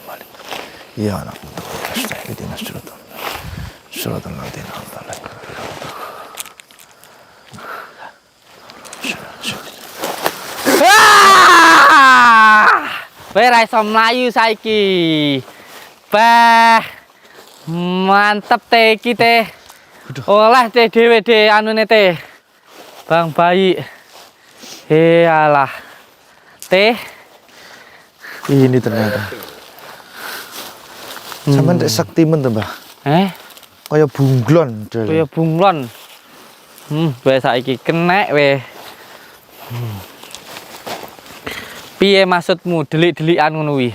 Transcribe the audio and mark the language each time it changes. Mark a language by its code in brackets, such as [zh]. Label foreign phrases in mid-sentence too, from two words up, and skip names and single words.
[ar] يا نعبد وا نستعين اهدنا الصراط الذين أنعمت عليهم. [jv] Kowe ra iso mlayu saiki. Bah. Mantep teh iki teh. Oleh teh dhewe teh anune teh. Bang bayi. Alah. Teh. [id] Ini ternyata. [jv] Sampeyan tek saktimen to, Mbah? Kaya bunglon. Kaya bunglon. Wes saiki kenek weh. Piye maksudmu delik-delikan ngono kuwi?